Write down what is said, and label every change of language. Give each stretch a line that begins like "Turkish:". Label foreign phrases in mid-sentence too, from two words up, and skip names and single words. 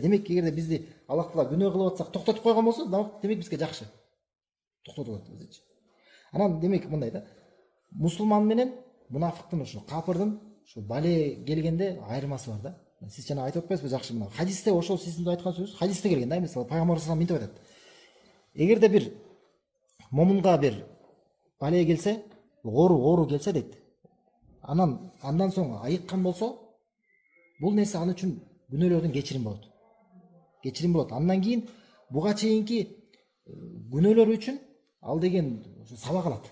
Kyrgyz: Демек эгерде бизди Аллах таала күнөө кылып атсак токтотуп койгон болсо, демек бизге жакшы. Токтотуп атат бизичи. Анан демек мындай да. Мусулман менен мунафыктын ошо капырдын ошо бале келгенде айырмасы бар да. Сиз жана айтып атпайсызбы жакшы мына. Хадисте ошол сиздин айткан сөзүңүз хадисте келген да. Мисалы пайгамбар
Arabic: صلى الله عليه وسلم
Kyrgyz: мынтип айтат. Эгерде бир момунга бир бале келсе, оору келсе дейт. Андан соң айыккан болсо, бул нерсе аны үчүн күнөөлөрдүн кечирим болот. Кечирим болот. Андан кийин буга чейинки күнөөлөр үчүн ал деген сабак алат.